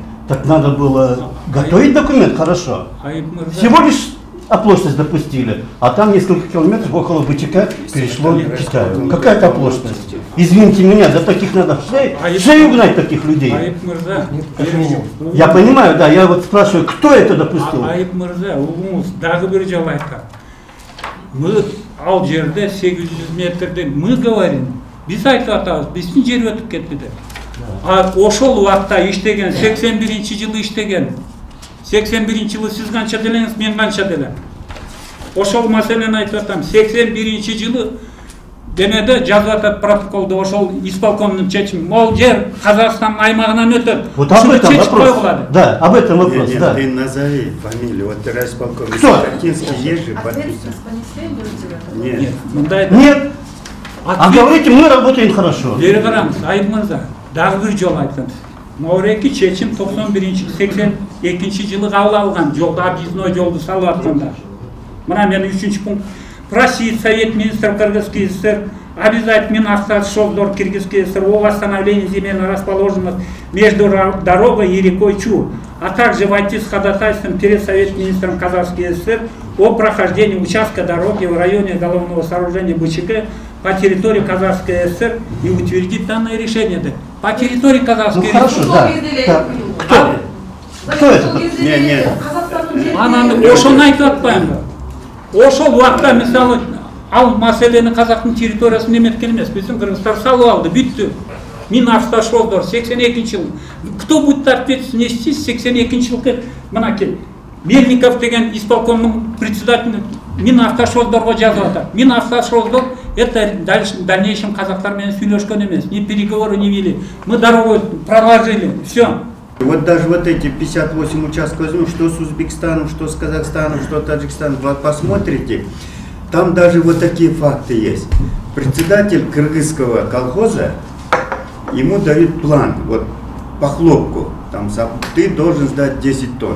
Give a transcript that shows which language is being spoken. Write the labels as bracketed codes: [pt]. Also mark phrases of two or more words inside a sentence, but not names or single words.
[ru] Так надо было готовить документ хорошо. Всего лишь оплошность допустили, а там несколько километров около БЧК перешло к Китаю. Какая-то оплошность. Извините меня, за таких надо шею гнать таких людей. Я понимаю, да, я вот спрашиваю, кто это допустил? [ky] Айып Мырза, дагы бир жолу айткан. Мы ал жерде 800 метрде [ru] мы говорим, [ky] биз айтып атабыз, биздин жер өтүп кетти деп. А ошол убакта иштеген, 81-жылы иштеген. 81-жылы сиз канча делеңиз, мен канча делем. Ошол маселени айтып атам. 81-жылы демеде жазып атат протоколдо ошол исполкомдун чечими. Мол жер Казакстан аймагынан өтөт. [ru] Вот об этом вопрос. Да, об этом вопрос. Нет, да. Ты назови фамилию. Вот ты райисполком. Кто? Есть же подписан. Нет. Нет. А говорите, мы работаем хорошо. [ky] Бери караңыз, Айып Мырза, дагы бир жолу айттым. Мореки чечим 91-82 жылы кабыл алган. Жолду объездной жолду салып атканда. Мына мен 3-чү пункт. [ru] Просить Совет министров Кыргызской ССР обязательно оставить шелдор Киргизской ССР о восстановлении земельной расположенности между дорогой и рекой Чу, а также войти с ходатайством перед Совет министром Казахской ССР о прохождении участка дороги в районе головного сооружения БЧК по территории Казахской ССР и утвердить данное решение. По территории Казахской ССР. Хорошо, да. Кто это? Нет. [ky] Ошону айтып атпаймынбы? Ошол убакта мисалы ал маселени казактын территориясын неметкен эмес, биздин Кыргызстан салып алды, бүттү. Минавтошолдор 82-жыл. [ru] Кто будет ответственность нести с [ky] 82-жылкы мынакей Мельников деген исполкомдун председателин Минавтошолдорго жазып атат. Минавтошолдор [ru] это в дальнейшем [ky] казактар менен сүйлөшкөн эмес, [ru] ни переговоры не вели. Мы дорогу проложили, все. Вот даже вот эти 58 участков возьмем, что с Узбекистаном, что с Казахстаном, что с Таджикистаном, вы посмотрите, там даже вот такие факты есть. Председатель кыргызского колхоза, ему дают план, вот по хлопку, там, ты должен сдать 10 тонн.